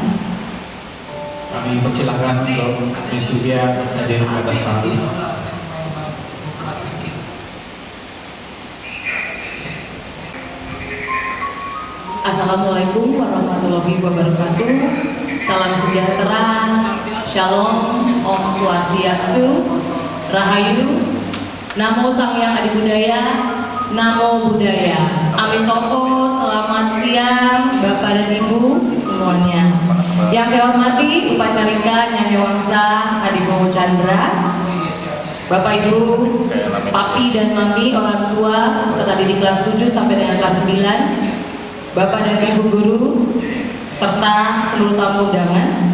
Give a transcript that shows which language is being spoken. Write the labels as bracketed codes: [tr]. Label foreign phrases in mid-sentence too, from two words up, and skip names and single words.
[id] Kami persilahkan untuk Miss Sylvia hadir di atas panggung. [ar] السلام عليكم ورحمة الله وبركاته. [id] Salam sejahtera, Shalom, [sa] Om Swastiastu, Rahayu, Namo Sang Hyang Adi Budaya, Namo Buddhaya, Amitovo. [id] Selamat siang Bapak dan Ibu semuanya. Yang saya hormati Upacarika Nyanyi Wangsa Adibowo Chandra, Bapak Ibu, Papi dan Mami, orang tua serta didik kelas 7 sampai dengan kelas 9, Bapak dan Ibu guru, serta seluruh tamu undangan.